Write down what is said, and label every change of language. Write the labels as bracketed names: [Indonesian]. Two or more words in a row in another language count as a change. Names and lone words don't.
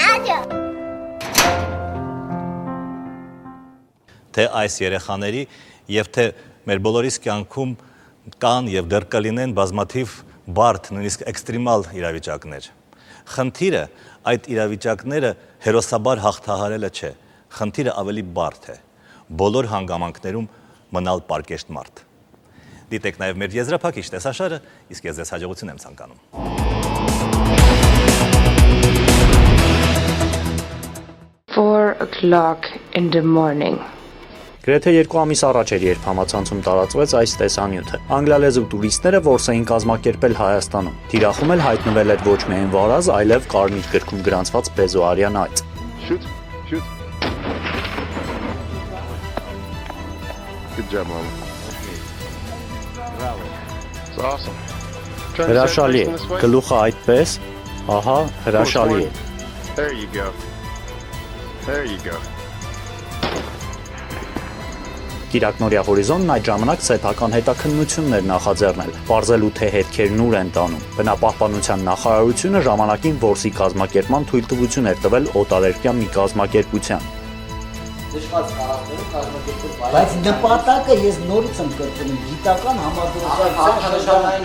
[Armenian] Թե այս երեխաների եւ թե մեր բոլորիս կյանքում կան եւ դեռ կլինեն բազմաթիվ բարդ, նույնիսկ էքստրեմալ իրավիճակներ։ Խնդիրը այդ իրավիճակները հերոսաբար հաղթահարելը չէ, խնդիրը ավելի բարդ է։ Բոլոր հանգամանքներում մնալ պարկեշտ մարդ։ Դիտեք նաեւ մեր եզրափակիչ տեսաշարը, իսկ ես ձեզ հաջողություն եմ ցանկանում։ [English] 4 o'clock in the morning. [Armenian] Գրեթե 2 ամիս առաջ էր, երբ համացանցում տարածվեց այս տեսանյութը։ Անգլիալեզու տուրիստները որս էին կազմակերպել Հայաստանում։ Թիրախում էլ հայտնվել էր ոչ միայն վարազ, այլև կարմիր գրքում գրանցված Բեզոարյան այծ։ [English] Shoot. Good job, mama. Bravo. It's awesome. [Armenian] Հրաշալի է, գլուխը այդպես, ահա, հրաշալի է։ [English] There you go. There you go. [Armenian] Կիրակնորյա հորիզոնն այդ ժամանակ սեփական հետաքննություններ նախաձեռնել, պարզելու թե հետքերն ուր են տանում։ Բնապահպանության նախարարությունը ժամանակին որսի կազմակերպման թույլտվություն էր տվել օտարերկրյա մի կազմակերպության։ Բայց նպատակը ես նորից եմ կրկնում, գիտական համագործակցության